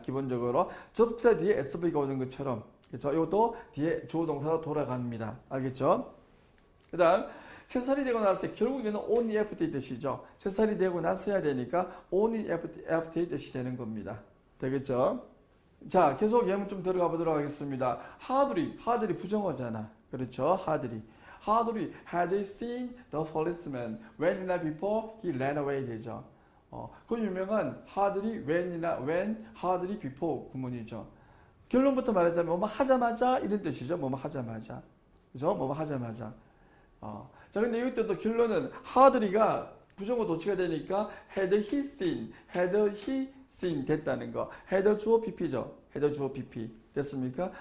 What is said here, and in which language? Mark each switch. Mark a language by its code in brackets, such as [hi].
[ko] 기본적으로 접속사 뒤에 SV가 오는 것처럼. 그래서 이것도 뒤에 주어 동사로 돌아갑니다. 알겠죠? 그다음 세 살이 되고 나서 결국에는 only after 뜻이죠. 세 살이 되고 나서 해야 되니까 only after 뜻이 되는 겁니다. 되겠죠? 자, 계속 예문 좀 들어가 보도록 하겠습니다. hardly 부정어잖아. 그렇죠? [en] hardly had seen the policeman when이나 before he ran away 되죠. [ko] 그 유명한 hardly when hardly before 구문이죠. 결론부터 말하자면 뭐뭐 하자마자 이런 뜻이죠. 뭐뭐 하자마자. 그죠? 뭐뭐 하자마자. 자, 근데 이것도 결론은 hardly가 부정어 도치가 되니까 had he seen 됐다는 거. had 주어 pp죠. had 주어 pp. 됐습니까?